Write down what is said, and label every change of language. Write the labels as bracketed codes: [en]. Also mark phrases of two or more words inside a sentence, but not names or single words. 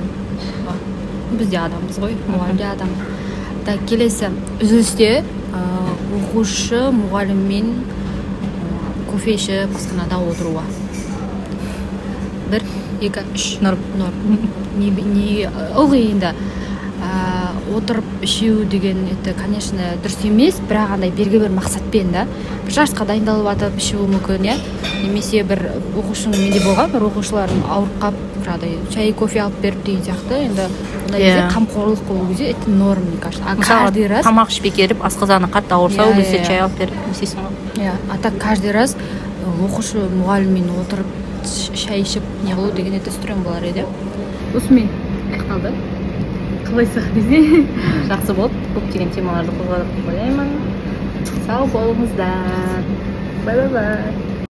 [kk] Біз де адамбыз ғой, мұғалім де адам. Так, келесі үзілісте оқушы мұғаліммен кофе ішіп асханада отыруы. 1, 2, 3. Норм. Не ылғи енді отырып ішу деген [ru] это, конечно, [kk] дұрыс емес, бірақ андай белгілі бір мақсатпен да бір жарысқа дайындалып жатып ішуі мүмкін, иә. Немесе бір оқушының менде болған, бір оқушылардың ауырып қалып, жаңағыдай чай, кофе алып беріп деген сияқты, енді ондай кезде қамқорлық болу кезде [ru] это норм, мне кажется. А каждый раз [kk] тамақ ішпей келіп, асқазаны қатты ауырса, ол кезде чай алып беріп істейсің ғой. Иә, [ru] а так каждый раз [kk] оқушы мұғаліммен отырып шай ішіп не қылу деген [ru] это стрём [kk] болар еді. Осымен аяқталды. Қалайсың десе? Жақсы болды. Көптеген темаларды қозғадық деп ойлаймын. Сау болыңыздар. Бай-бай.